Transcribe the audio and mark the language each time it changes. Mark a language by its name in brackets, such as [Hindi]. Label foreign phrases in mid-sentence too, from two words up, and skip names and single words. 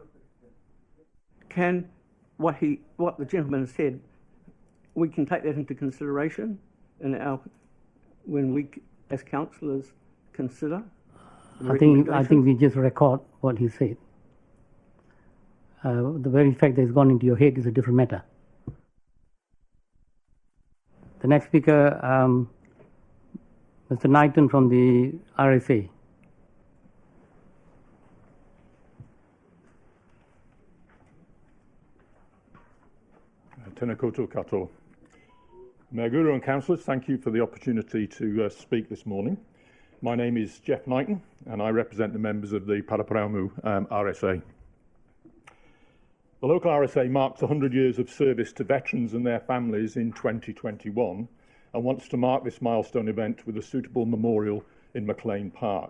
[English] Can what the gentleman said, we can take that into consideration when we as councillors consider? I think we just record what he said. The very fact that it's gone into your head is a different matter. The next speaker, Mr. Knighton from the RSA. [Māori] Tēnā koutou katoa. [English] Mea Guru and councillors, thank you for the opportunity to speak this morning. My name is Jeff Knighton, and I represent the members of the Paraparaumu RSA. The local RSA marks 100 years of service to veterans and their families in 2021 and wants to mark this milestone event with a suitable memorial in McLean Park.